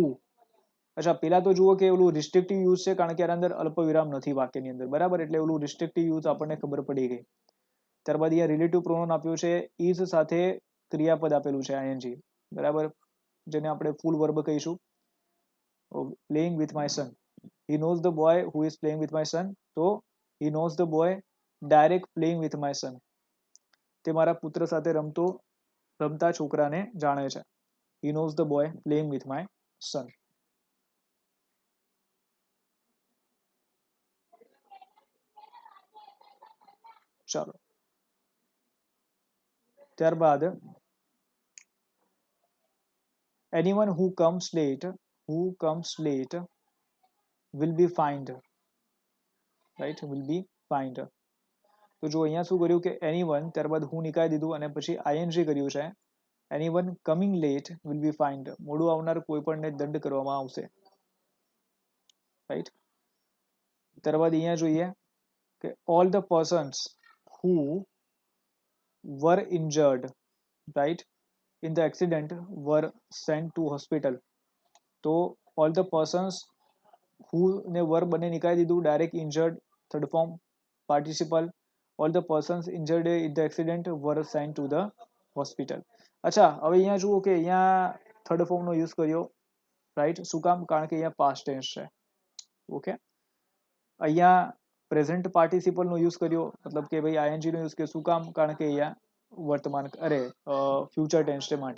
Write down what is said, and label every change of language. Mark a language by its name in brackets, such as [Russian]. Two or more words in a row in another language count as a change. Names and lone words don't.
[Gujarati] અચ્છા, પેલા તો જુઓ કે ઓલું [English] restrictive use [Gujarati] છે કારણ કે આના અંદર અલ્પવિરામ નથી વાક્યની અંદર, બરાબર, એટલે ઓલું [English] restrictive use [Gujarati] આપણને ખબર પડી ગઈ. ત્યારબાદ અહીંયા [English] relative pronoun [Gujarati] આપ્યું છે, ઇઝ સાથે ક્રિયાપદ આપેલું છે આઈએનજી, બરાબર, જેને આપણે [English] full verb [Gujarati] કહીશું. [English] playing with my son, he knows the boy who is playing with my son. તો he knows the boy direct playing with my son, [Gujarati] તે મારા પુત્ર સાથે રમતા છોકરાને જાણે છે. [English] he knows the boy playing with my son. [Gujarati] ચાલો ત્યારબાદ [English] anyone who comes late will be fined, right, will be fined. [Gujarati] તો જો અહીંયા શું કર્યું કે anyone ત્યારબાદ હું નીકાળી દીધું અને પછી આઈએનજી કર્યું છે. [English] anyone coming late will be fined, [Gujarati] મોડું આવનાર કોઈ પણને દંડ કરવામાં આવશે, રાઈટ. ત્યારબાદ અહીંયા જોઈએ કે [English] all the persons who were injured, right, in the accident were sent to hospital. તો all the persons who ને were [Gujarati] બંને નીકાળી દીધું, [English] ડાયરેક્ટ injured third form participle, all the persons injured in the accident were sent to the hospital. [Gujarati] અચ્છા, હવે અહીંયા જુઓ કે અહીંયા થર્ડ ફોર્મનો યુઝ કર્યો, રાઈટ. શું કામ? કારણ કે અહીંયા [English] past tense [Gujarati] છે, ઓકે. અહીંયા પ્રેઝન્ટ પાર્ટિસિપલનો યુઝ કર્યો, મતલબ કે ભાઈ આઈએનજીનો યુઝ કર્યો. શું કામ? કારણ કે અહીંયા વર્તમાન [English] future tense [Gujarati] છે માટે.